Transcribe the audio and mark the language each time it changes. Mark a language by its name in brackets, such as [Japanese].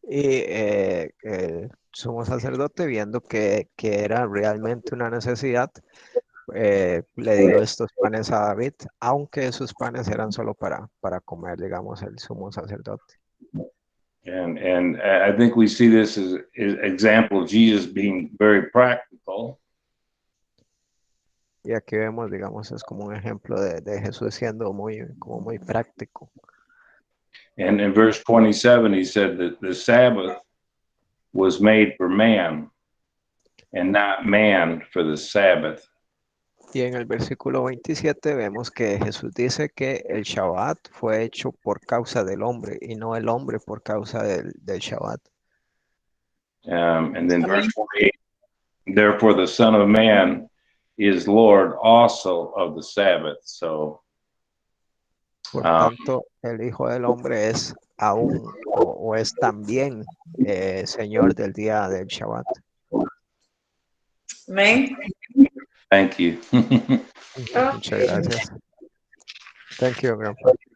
[Spanish] Y el sumo sacerdote, viendo que era realmente una necesidad, le dio estos panes a David, aunque esos panes eran solo para comer, digamos, el sumo sacerdote. [English] And I think we see this as an example of Jesus being very practical. [Spanish] Y aquí vemos, digamos, es como un ejemplo de Jesús siendo como muy práctico. [English] And in verse 27, he said that the Sabbath was made for man and not man for the Sabbath. [Spanish] Y en el versículo 27 vemos que Jesús dice que el Shabbat fue hecho por causa del hombre y no el hombre por causa del Shabbat. [English] And then verse 48, therefore the Son of Man is Lord also of the Sabbath. So, [Spanish] Por tanto, el Hijo del Hombre es aún o es también Señor del día del Shabbat. Amén. [English] thank you. [Spanish] Muchas gracias. [English] Thank you, Grandpa.